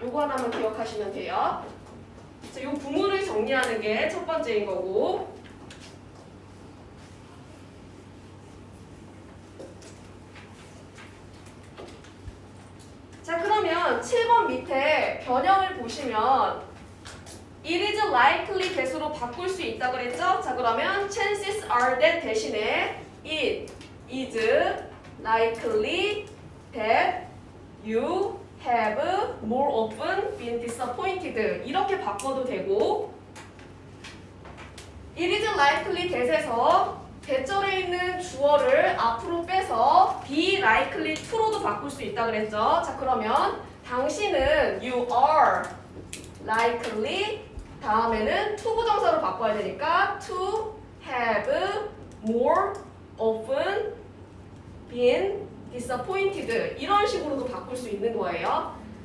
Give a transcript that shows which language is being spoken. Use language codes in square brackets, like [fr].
[ko] 요거 하나만 기억하시면 돼요. 이 구문을 정리하는 게 첫 번째인 거고 자 그러면 7번 밑에 변형을 보시면 [en] It is likely that [ko] 으로 바꿀 수 있다 그랬죠? 자 그러면 [en] chances are that [ko] 대신에 [en] It is likely that you have more often been disappointed [ko] 이렇게 바꿔도 되고 [en] It is likely that [ko] 에서 대절에 있는 주어를 앞으로 빼서 [en] be likely to [ko] 로도 바꿀 수 있다 그랬죠. 자 그러면 당신은 [en] you are likely [ko] 다음에는 to 부정사로 바꿔야 되니까 [en] to have more often been disappointed [ko] 이런 식으로도 바꿀 수 있는 거예요.